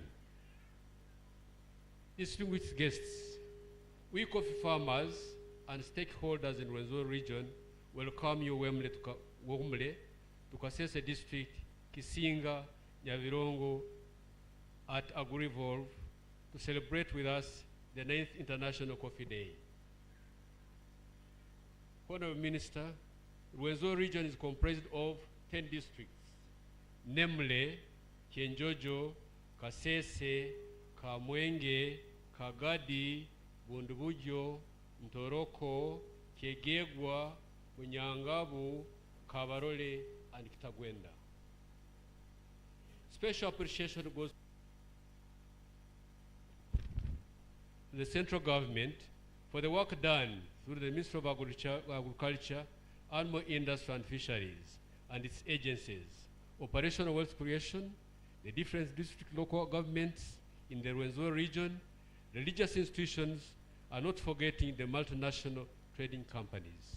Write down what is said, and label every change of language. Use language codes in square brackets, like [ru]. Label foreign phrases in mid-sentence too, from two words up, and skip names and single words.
[en] Distinguished guests, we coffee farmers and stakeholders in Rwenzori Region welcome you warmly to Kasese District, Kisinga, Nyavirongo at AgriVolve to celebrate with us the 9th International Coffee Day. Honorable Minister, Rwenzori Region is comprised of 10 districts, namely Kyenjojo, Kasese, Kamwenge, Kagadi, Bundubujo, Ntoroko, Kegegwa, Bunyangabu, Kabarole, and Kitagwenda. Special appreciation goes to the central government for the work done through the Ministry of Agriculture, Animal Industry and Fisheries and its agencies, operational wealth creation, the different district local governments in the Rwenzori region, religious institutions, and not forgetting the multinational trading companies.